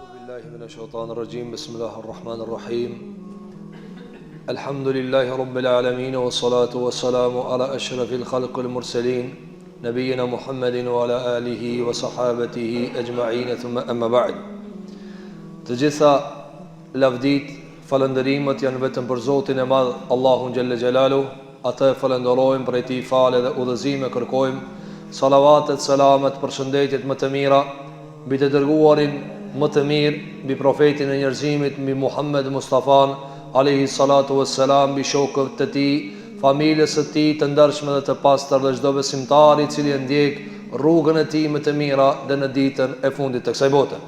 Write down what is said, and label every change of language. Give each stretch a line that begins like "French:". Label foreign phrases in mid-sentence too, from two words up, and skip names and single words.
Arabic: بالله من الشيطان الرجيم بسم الله الرحمن الرحيم الحمد لله رب العالمين والصلاة والسلام على أشرف الخلق المرسلين نبينا محمد وعلى آله وصحابته أجمعين ثم أما بعد تجثى لفديت
Albanian: falëndërimet janë vetëm për Zotin e Madh Allahun Gjelle Gjelalu. Atë falënderojmë, për ti falë dhe udhëzime kërkojmë. Salavatet, selamet, përshëndetjet më të mira mbi të dërguarin më të mirë, mbi profetin e njerëzimit, mbi Muhammed Mustafan
Arabic: عليه الصلاة والسلام,
Albanian: mbi shokët e tij, familjes së tij të ndershme dhe të pastër dhe çdo besimtar i cili e ndjek rrugën e tij më të mira dhe në ditën e fundit të kësaj bote.